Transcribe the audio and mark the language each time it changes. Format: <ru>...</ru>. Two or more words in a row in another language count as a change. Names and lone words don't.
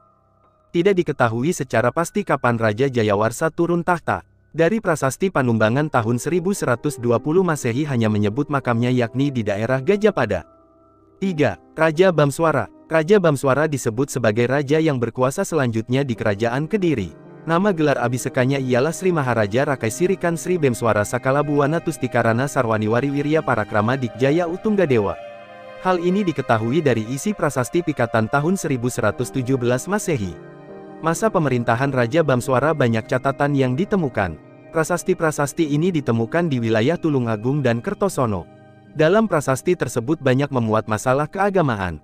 <id>Tidak diketahui secara pasti kapan Raja Jayawarsa turun tahta. Dari Prasasti Panumbangan tahun 1120 Masehi hanya menyebut makamnya yakni di daerah Gajapada. 3. Raja Bamswara. Raja Bamswara disebut sebagai raja yang berkuasa selanjutnya di Kerajaan Kediri. Nama gelar Abhisekanya ialah Sri Maharaja Rakai Sirikan Sri Bemswara Sakalabuwana Tustikarana Sarwaniwari Wirya Parakrama Dikjaya Utunggadewa. Hal ini diketahui dari isi Prasasti Pikatan tahun 1117 Masehi. Masa pemerintahan Raja Bamswara banyak catatan yang ditemukan. Prasasti-prasasti ini ditemukan di wilayah Tulungagung dan Kertosono. Dalam prasasti tersebut banyak memuat masalah keagamaan.</id>